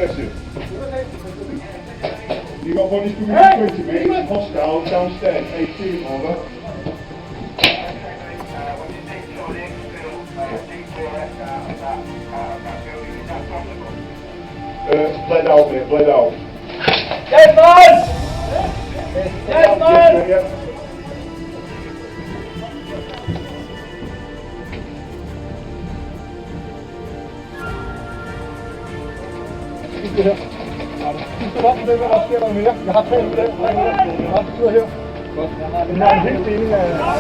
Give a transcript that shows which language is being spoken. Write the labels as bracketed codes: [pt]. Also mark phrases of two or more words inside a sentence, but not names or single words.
[en] You got bodies coming in 20 mate, hostile downstairs, 18, over. Bled out mate, bled out. Dead man! Dead man! Yeah. [da] Jeg har 3 med den. Jeg har 2 her. Den er en helt deling af...